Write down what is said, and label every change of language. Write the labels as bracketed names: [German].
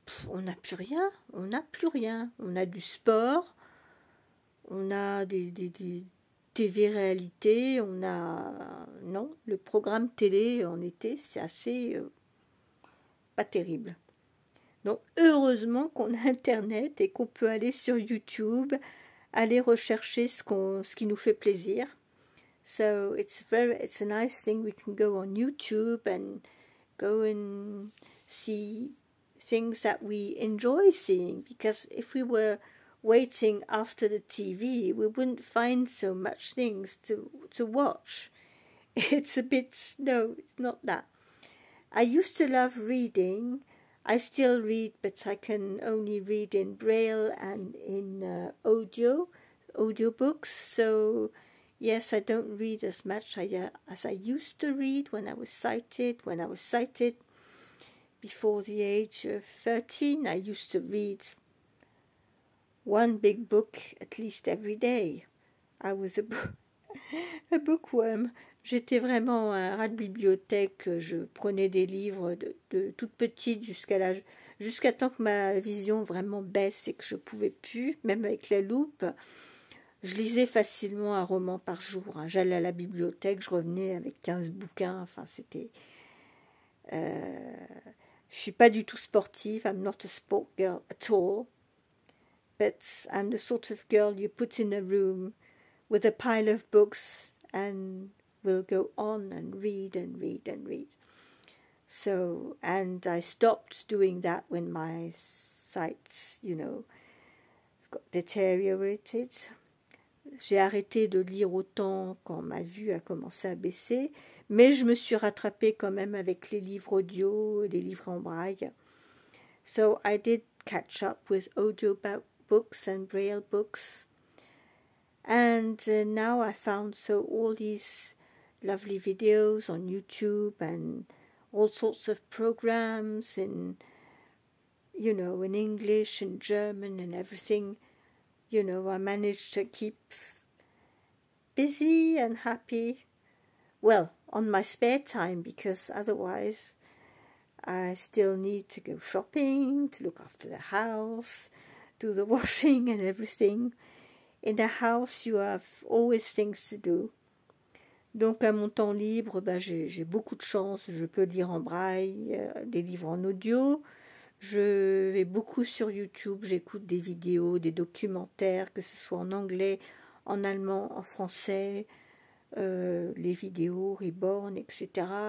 [French] on n'a plus rien, on n'a plus rien. On a du sport, on a des TV-réalité, on a... Non, le programme télé en été, c'est assez... pas terrible. Donc, heureusement qu'on a Internet et qu'on peut aller sur YouTube, aller rechercher ce qui nous fait plaisir. [English] So, it's a nice thing. We can go on YouTube and go and see things that we enjoy seeing, because if we were waiting after the TV, we wouldn't find so much things to watch. It's a bit, no, it's not that. I used to love reading. I still read, but I can only read in Braille and in audiobooks. So yes, I don't read as much as I used to read when I was sighted. When I was sighted before the age of 13, I used to read one big book at least every day. I was a bookworm. [French] J'étais vraiment un rat de bibliothèque. Je prenais des livres de toute petite jusqu'à temps que ma vision vraiment baisse et que je pouvais plus, même avec la loupe. Je lisais facilement un roman par jour. Hein. J'allais à la bibliothèque, je revenais avec 15 bouquins. Enfin, c'était... je suis pas du tout sportive. [English] I'm not a sport girl at all. But I'm the sort of girl you put in a room with a pile of books and will go on and read and read and read. So, and I stopped doing that when my sight, got deteriorated. [French] J'ai arrêté de lire autant quand ma vue a commencé à baisser, mais je me suis rattrapée quand même avec les livres audio, les livres en braille. [English] So I did catch up with audio books and braille books. And now I found all these lovely videos on YouTube and all sorts of programs in English and German and everything. I managed to keep busy and happy. Well, on my spare time, because otherwise I still need to go shopping, to look after the house, do the washing and everything. In the house, you have always things to do. [French] Donc, à mon temps libre, j'ai beaucoup de chance. Je peux lire en braille, des livres en audio. Je vais beaucoup sur YouTube. J'écoute des vidéos, des documentaires, que ce soit en anglais, en allemand, en français. Les vidéos, Reborn, etc.